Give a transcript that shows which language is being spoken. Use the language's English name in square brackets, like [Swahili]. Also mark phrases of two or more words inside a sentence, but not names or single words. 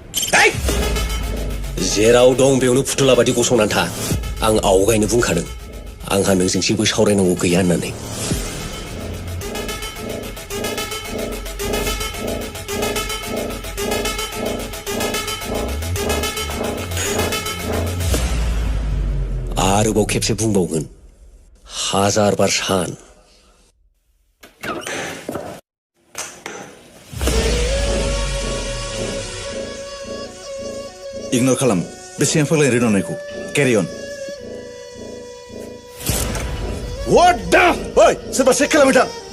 [Bodo] जेराव दं बेयावनो फुथुला बादि गसंनानै था आं आवगायनो बुंखादों आंहा नोंजों जेबो सावरायनांगौ गैया होननानै आरोबाव खेबसे बुंबावगोन 1000 बार सान इगनर खालाम बेसेबां फाग्लाय रोनावनायखौ [English] carry on What the? [Bodo] ओइ सोरबा चेक खालामबाय था